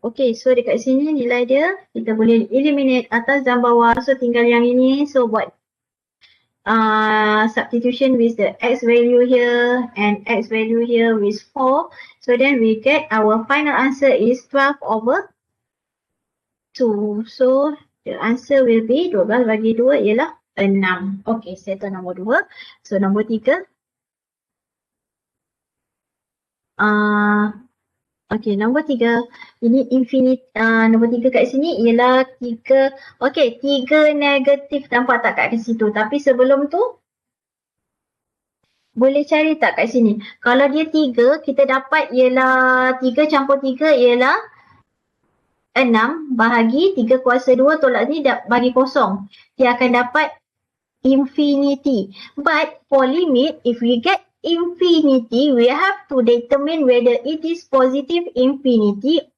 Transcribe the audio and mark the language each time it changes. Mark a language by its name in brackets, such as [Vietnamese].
[Malay] Okey, so dekat sini nilai dia, kita boleh eliminate atas dan bawah. So tinggal yang ini. So buat [English] substitution with the x value here and x value here with 4. So then we get our final answer is 12 over 2. So the answer will be 12 [Malay] bagi 2 ialah 6. Okay, settle nombor 2. So nombor 3. Okay, nombor 3. Ini infinite. Nombor 3 kat sini ialah 3. Okay, 3 negatif. Nampak tak kat situ? Tapi sebelum tu, boleh cari tak kat sini? Kalau dia 3, kita dapat ialah 3 campur 3 ialah 6 bahagi 3 kuasa 2 tolak ni bagi kosong. Dia akan dapat infinity. [English] But for limit, if we get infinity, we have to determine whether it is positive infinity